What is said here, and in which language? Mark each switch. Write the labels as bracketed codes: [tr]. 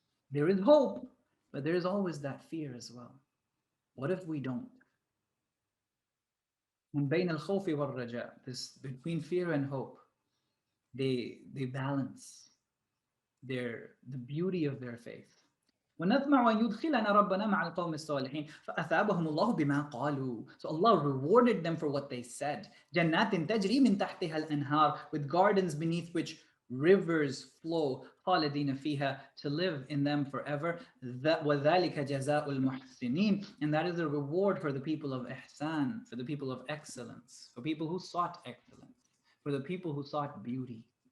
[en] There is hope, but there is always that fear as well. What if we don't? And [ar] بين الخوف والرجاء, [en] this between fear and hope, they balance the beauty of their faith. [ar] ونطمع أن يدخلنا ربنا مع القوم الصالحين فأثابهم الله بما قالوا. [en] So Allah rewarded them for what they said. [ar] جنات تجري من تحتها الأنهار, [en] with gardens beneath which rivers flow, [ar] خالدين فيها, [en] to live in them forever. [ar] وذلك جزاء المحسنين, [en] and that is a reward for the people of ihsan, for the people of excellence, for people who sought excellence, for the people who sought beauty.